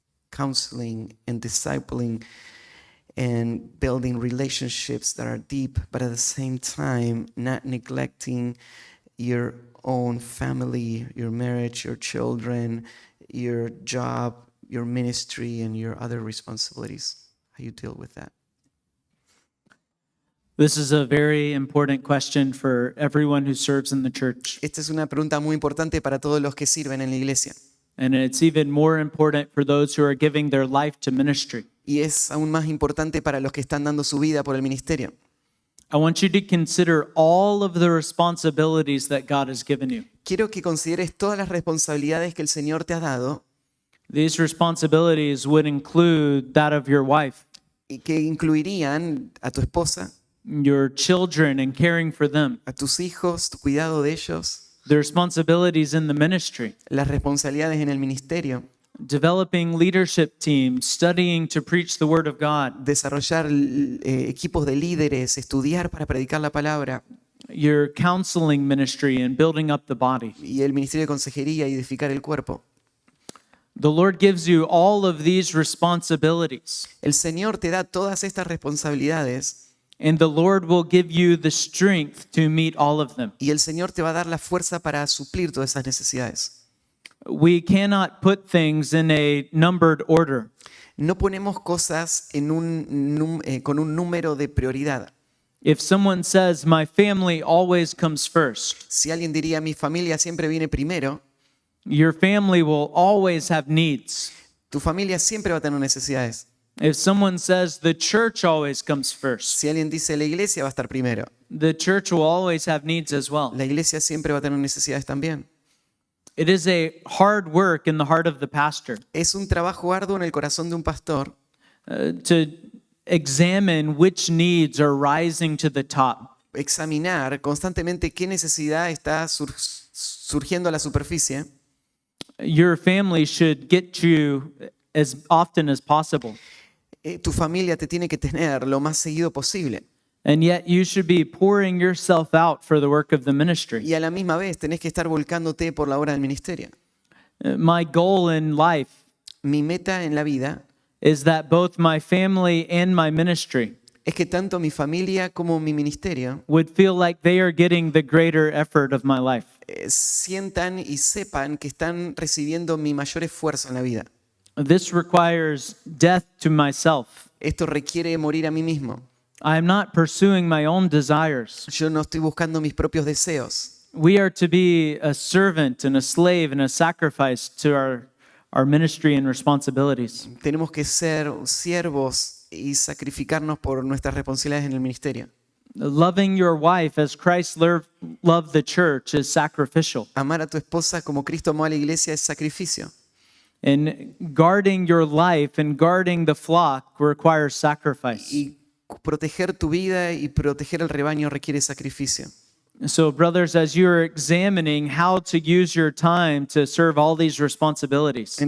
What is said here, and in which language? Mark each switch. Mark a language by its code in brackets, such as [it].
[en] counseling and discipling and building relationships that are deep, but at the same time not neglecting your own family, your marriage, your children, your job, your ministry, and your other responsibilities. How you deal with that? This is a very important question for everyone who serves in the church. [es] Esta es una pregunta muy importante para todos los que sirven en la iglesia. [en] And it's even more important for those who are giving their life to ministry. [es] Y es aún más importante para los que están dando su vida por el ministerio. [en] I want you to consider all of the responsibilities that God has given you. [es] Quiero que consideres todas las responsabilidades que el Señor te ha dado [en] These responsibilities would include that of your wife, [es] y que incluirían a tu esposa, [en] your children and caring for them, [es] a tus hijos, tu cuidado de ellos, [en] the responsibilities in the ministry, [es] las responsabilidades en el ministerio, [en] developing leadership teams, studying to preach the word of God, [es] desarrollar equipos de líderes, estudiar para predicar la palabra [en] your counseling ministry and building up the body. [es] y el ministerio de consejería y edificar el cuerpo. [en] The Lord gives you all of these responsibilities, [es] El Señor te da todas estas responsabilidades [en] and the Lord will give you the strength to meet all of them. [es] y el Señor te va a dar la fuerza para suplir todas esas necesidades. [en] We cannot put things in a numbered order. [es] No ponemos cosas en con un número de prioridad. [en] If someone says, my family always comes first, [es] Si alguien diría mi familia siempre viene primero, [en] your family will always have needs. [es] tu familia siempre va a tener necesidades. [en] If someone says the church always comes first, [es] Si alguien dice la iglesia va a estar primero, [en] the church will always have needs as well. [es] la iglesia siempre va a tener necesidades también. [en] It is a hard work in the heart of the pastor [es] Es un trabajo arduo en el corazón de un pastor [en] to examine which needs are rising to the top. [es] examinar constantemente qué necesidad está surgiendo a la superficie. [en] Your family should get you as often as possible. [es] Tu familia te tiene que tener lo más seguido posible. [en] And yet you should be pouring yourself out for the work of the ministry. [es] Y a la misma vez tenés que estar volcándote por la obra del ministerio. [en] My goal in life [es] Mi meta en la vida [en] is that both my family and my ministry [es] es que tanto mi familia como mi ministerio [en] would feel like they are getting the greater effort of my life. [es] sientan y sepan que están recibiendo mi mayor esfuerzo en la vida. [en] This requires death to myself. [es] Esto requiere morir a mí mismo. [en] I am not pursuing my own desires. [es] Yo no estoy buscando mis propios deseos. [en] We are to be a servant and a slave and a sacrifice to our ministry and responsibilities. [es] Tenemos que ser siervos y sacrificarnos por nuestras responsabilidades en el ministerio. [en] Loving your wife as Christ loved the church is sacrificial. [es] Amar a tu esposa como Cristo amó a la iglesia es sacrificio. [en] And guarding your life and guarding the flock requires sacrifice. [es] Y proteger tu vida y proteger el rebaño requiere sacrificio. [en] So, brothers, as you're examining how to use your time to serve all these responsibilities,